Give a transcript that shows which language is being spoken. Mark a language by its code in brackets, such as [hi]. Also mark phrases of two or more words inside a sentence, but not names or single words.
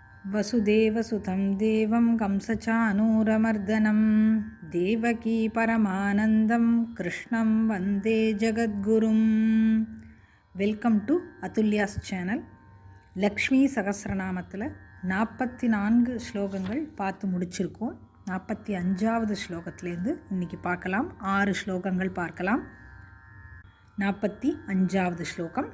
[sa] वसुदेवसुतं देवं कंसचानूरमर्दनं देवकी परमानन्दं कृष्णं वन्दे जगद्गुरुं. [en] welcome to [ta] அதுல்யாஸ் சேனல். லக்ஷ்மி சகஸ்ரநாமத்தில் 44 ஸ்லோகங்கள் பார்த்து முடிச்சிருக்கோம். 45வது ஸ்லோகத்திலேருந்து இன்றைக்கி பார்க்கலாம். 6 ஸ்லோகங்கள் பார்க்கலாம். 45வது ஸ்லோகம்.